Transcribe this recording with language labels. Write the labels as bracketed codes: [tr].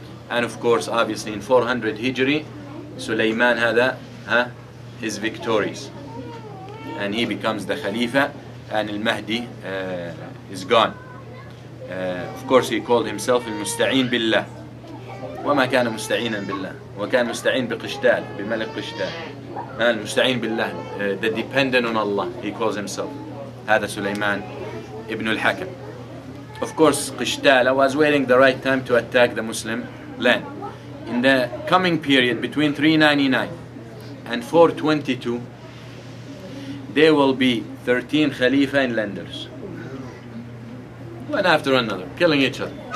[en] And of course, obviously in 400 Hijri, Sulaiman is victorious. And he becomes the Khalifa, and Al-Mahdi is gone. Of course he called himself المستعين بالله. [ar] وما كان مستعينا بالله، وكان مستعين بقشتال، بملك قشتال. [en] المستعين بالله, the dependent on Allah, he calls himself. [ar] هذا سليمان [en] ibn al-Hakam. Of course Qashtala was waiting the right time to attack the Muslim land. In the coming period between 399 and 422, there will be 13 Khalifa in Al-Andalus, one after another, killing each other.